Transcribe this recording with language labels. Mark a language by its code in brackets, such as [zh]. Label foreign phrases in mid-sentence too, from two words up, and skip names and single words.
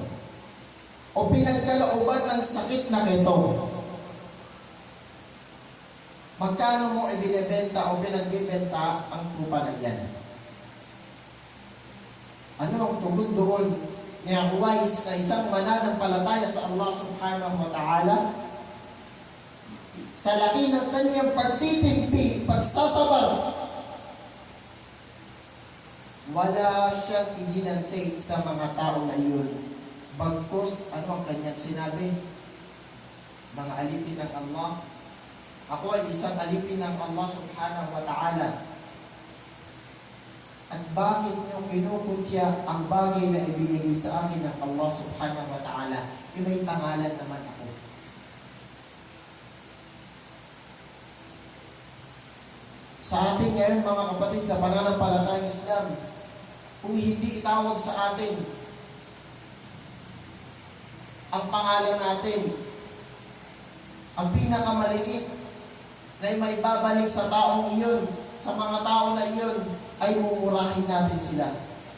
[tl] O pinagkalooban ng sakit na ketong. Magkano mo ibinebenta o pinagbibenta ang tupa na iyan? Ano ang tugon doon ni Uwais na isang mananampalataya sa Allah [ar] سبحانه وتعالى? [tl] Sa laki ng kanyang pagtitimpi, pagsasabar, wala siyang iginante sa mga tao na iyon. Bagkus, ano ang kanyang sinabi? Mga alipin ng Allah, ako ay isang alipin ng Allah [ar] سبحانه وتعالى. [tl] At bakit niyo kinukutya ang bagay na ibinigay sa akin ng Allah [ar] سبحانه وتعالى? [tl] May pangalan naman ako. Sa atin ngayon mga kapatid sa pananampalatayang Islam, kung hindi itawag sa atin ang pangalan natin, ang pinakamaliit na may babalik sa taong iyon, sa mga tao na iyon, ay mumurahin natin sila.